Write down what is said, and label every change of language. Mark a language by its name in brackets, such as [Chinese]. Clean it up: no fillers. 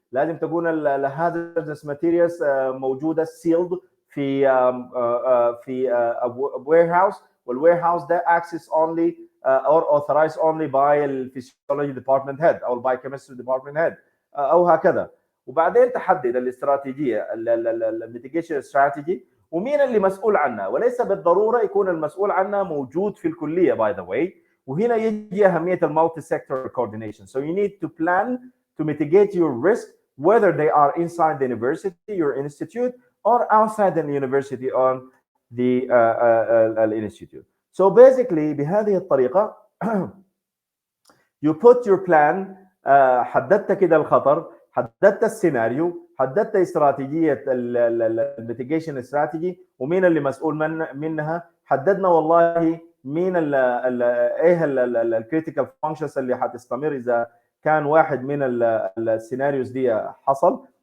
[Arabic] لازم تكون ال [English] hazardous materials موجوده sealed في في warehouse، والwarehouse ده access only or authorized only by ال physiology department head او ال biochemistry department head [Arabic] او هكذا. وبعدين تحدد الاستراتيجيه الميتيجيشن استراتيجي ومين اللي مسؤول عنها، وليس بالضروره يكون المسؤول عنها موجود في الكليه [English] By the way. [Arabic] وهنا يجي اهميه المالتي سيكتور coordination. [English] So you need to plan to mitigate your risk whether they are inside the university, your institute, or outside the university on the institute. So basically [Arabic] بهذه الطريقه [English] you put your plan. [Arabic] حددت كده الخطر، حددت السيناريو، حددت استراتيجيه الميتيجيشن استراتيجي ومين اللي مسؤول منها. حددنا والله مين ايه الكريتيكال فانكشنز اللي حتستمر اذا كان واحد من السيناريوز دي حصل.